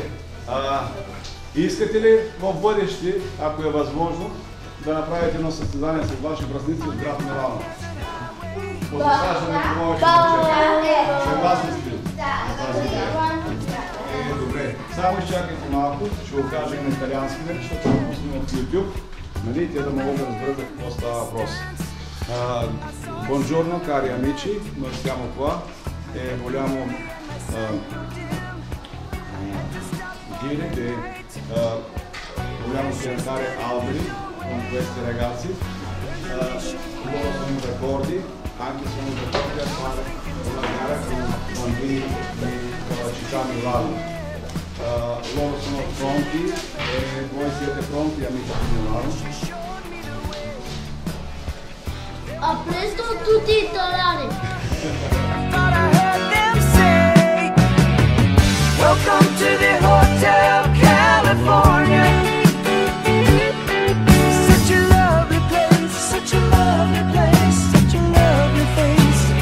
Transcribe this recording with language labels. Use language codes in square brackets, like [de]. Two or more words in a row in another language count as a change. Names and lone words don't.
[bg] Искате ли в бъдеще, ако е възможно, да направите едно състезание с ваши връзници от град Милано? По засаждане на повече тръвчета. Съгласни сте ли? Добре. Само изчакайте малко, ще го кажа на италиански, защото го пуснем от YouTube. Нали, те да могат да разберат за какво става въпрос. [it] Buongiorno cari amici, noi siamo qua e vogliamo dire che vogliamo piantare alberi con questi ragazzi. Loro sono in ricordi, anche sono in ricordi a fare una gara con bambini della città Milano. Loro sono pronti e voi siete pronti, amici di Milano? A presto tutti italiani! [en] Welcome to the Hotel California. Such a lovely place, such a lovely place, such a lovely face.